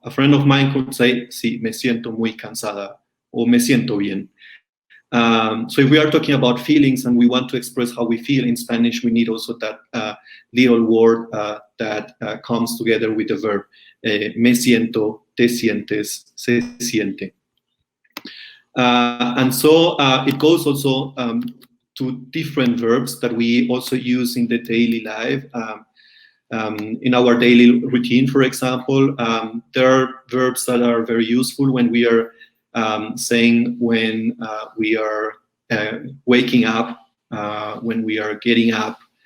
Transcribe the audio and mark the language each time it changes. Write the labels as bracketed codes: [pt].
[en] A friend of mine could say, [es] sí, me siento muy cansada, or me siento bien. [en] So if we are talking about feelings and we want to express how we feel in Spanish, we need also that little word that comes together with the verb. [es] Me siento, te sientes, se siente. [en] And so it goes also to different verbs that we also use in the daily life. In our daily routine, for example, there are verbs that are very useful when we are saying when we are waking up, when we are getting up.